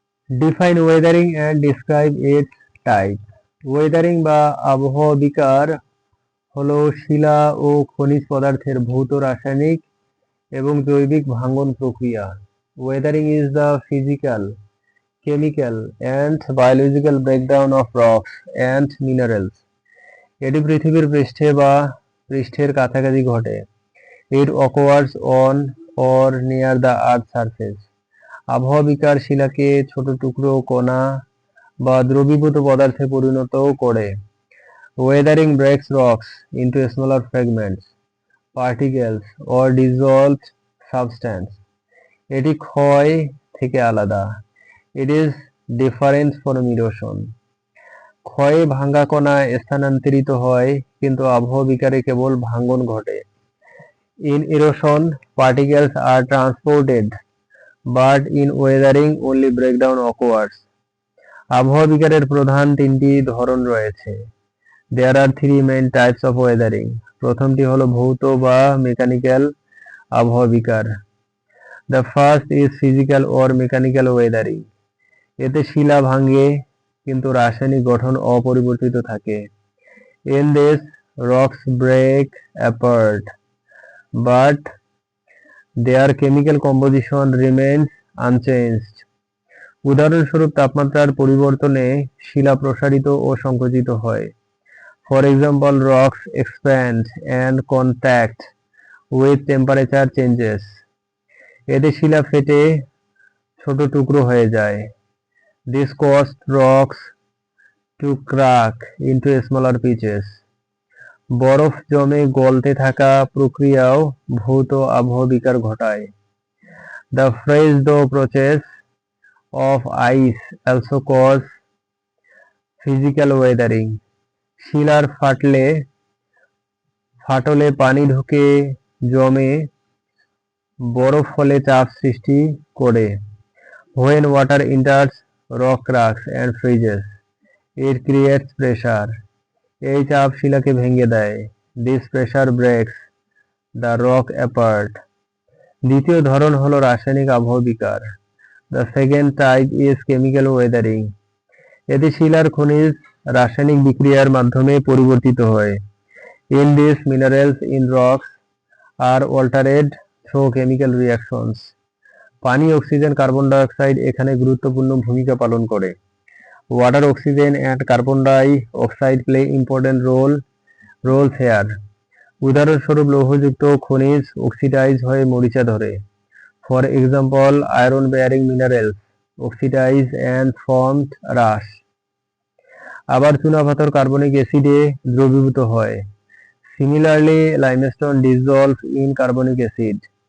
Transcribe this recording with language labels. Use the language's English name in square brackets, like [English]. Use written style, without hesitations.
[English] Define weathering and describe its type. [Bangla] Wuthering বা আবহাওয়া বিকার হলো শিলা ও খনিজ পদার্থের ভৌত রাসায়নিক এবং জৈবিক ভাঙ্গন প্রক্রিয়া। [English] Weathering is the physical, chemical and biological breakdown of rocks and minerals. [Bangla] এটি পৃথিবীর পৃষ্ঠে বা পৃষ্ঠের কাছাকাছি ঘটে। [English] It occurs on or near the earth's surface. [Bangla] আবহাওয়া বিকার শিলাকে ছোট টুকরো, কণা বা দ্রবীভূত পদার্থে পরিণত করে। [English] Weathering breaks rocks into smaller fragments, particles or dissolved substance. [Bangla] এটি ক্ষয় থেকে আলাদা। [English] It is different from erosion. [Bangla] ক্ষয়ে ভাঙ্গা কণা স্থানান্তরিত হয়, কিন্তু আবহাওয়া বিকারে কেবল ভাঙ্গন ঘটে। [English] In erosion, particles are transported, but in weathering only breakdown occurs. [Bangla] আবহাওয়া বিকারের প্রধান তিনটি ধরন রয়েছে। [English] There are three main types of weathering. [Bangla] প্রথমটি হলো ভৌত বা মেকানিক্যাল আবহাওয়া বিকার। [English] The first is physical or mechanical weathering. [Bangla] এতে শিলা ভাঙে কিন্তু রাসায়নিক গঠন অপরিবর্তিত থাকে। [English] In this, rocks break apart, but their chemical composition remains unchanged. [Bangla] উদাহরণস্বরূপ, তাপমাত্রার পরিবর্তনে শিলা প্রসারিত ও সংকুচিত হয়। [English] For example, rocks expand and contract with temperature changes. [Bangla] এতে শিলা ফেটে ছোট টুকরো হয়ে যায়। [English] This caused rocks to crack into smaller pieces. [Bangla] বরফ জমে গলতে থাকা প্রক্রিয়াও ভৌত আবহাওয়া বিকার ঘটায়। [English] The freeze-thaw process of ice also cause physical weathering. [Bangla] শিলার ফাটলে পানি ঢুকে জমে বরফ ফলে চাপ সৃষ্টি করে। [English] When water enters rock cracks and freezes, it creates pressure. [Bangla] এই চাপ শিলাকে ভেঙে দেয়। [English] This pressure breaks the rock apart. [Bangla] দ্বিতীয় ধরন হলো রাসায়নিক আবহাওয়া বিকার। [English] The second type is chemical weathering. [Bangla] এতে শিলার খনিজ রাসায়নিক বিক্রিয়ার মাধ্যমে পরিবর্তিত হয়। [English] In this, minerals in rocks are altered through chemical reactions. [Bangla] পানি, অক্সিজেন, কার্বন ডাই অক্সাইড এখানে গুরুত্বপূর্ণ ভূমিকা পালন করে। [English] Water, oxygen and carbon dioxide play important roles here. [Bangla] উদাহরণস্বরূপ, লৌহযুক্ত খনিজ অক্সিডাইজ হয়ে মরিচা ধরে। [English] For example, iron bearing minerals oxidize and formed rust. [Bangla] আবার চুনাপাথর কার্বনিক অ্যাসিডে দ্রবীভূত হয়। [English] Similarly, limestone dissolves in carbonic acid.